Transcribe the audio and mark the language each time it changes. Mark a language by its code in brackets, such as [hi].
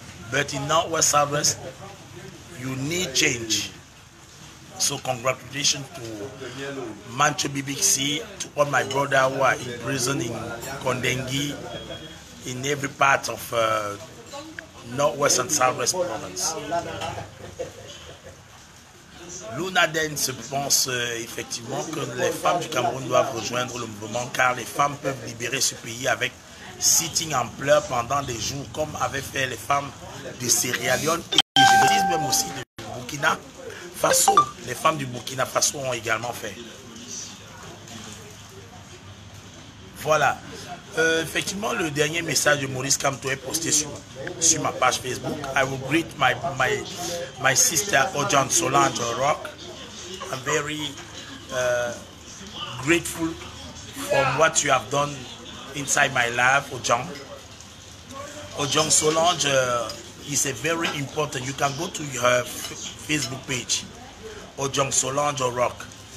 [en] But in Northwest Southwest, you need change. So congratulations to Mancho BBC, to all my brothers who are in prison in Kondengi, in every part of Northwest and Southwest province. [fr] Luna Dance pense effectivement que les femmes du Cameroun doivent rejoindre le mouvement car les femmes peuvent libérer ce pays avec sitting en pleurs pendant des jours comme avaient fait les femmes de Sierra Leone et je dis même aussi de Burkina Faso. Les femmes du Burkina Faso ont également fait. Voilà. Effectivement, le dernier message de Maurice Kamto est posté sur ma page Facebook. [en] I will greet my sister Ojan Solange Rock. I'm very grateful for what you have done inside my life, Ojan. Ojan Solange is a very important. You can go to her Facebook page, Ojan Solange Rock.